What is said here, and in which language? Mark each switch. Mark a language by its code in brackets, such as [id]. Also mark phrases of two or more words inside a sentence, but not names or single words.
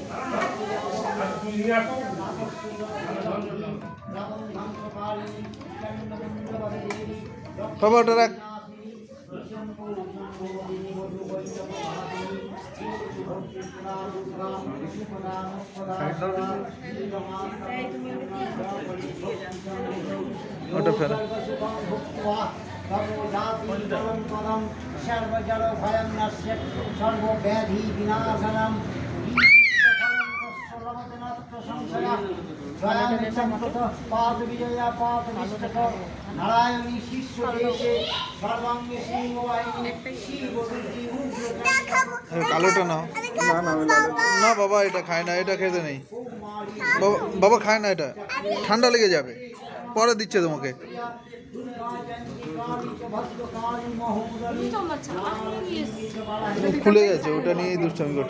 [bn] বাবা ওটা রাখ। ওটা ফেলা। [sa] सर्वजल भयं नश्य सर्वव्याधि विनाशनम् पादविजया पादविष्टक नारायणी शिष्य देशे सर्वांगे सिंहवाहिनी शिवदुर्गी [bn] কালোটা নাও। না বাবা এটা খায় না, এটা খেতে নেই বাবা, বাবা খায় না, এটা ঠান্ডা লেগে যাবে, পরে দিচ্ছে তোমাকে। খুলে গেছে, ওটা নিয়েই দুষ্টামি করছে।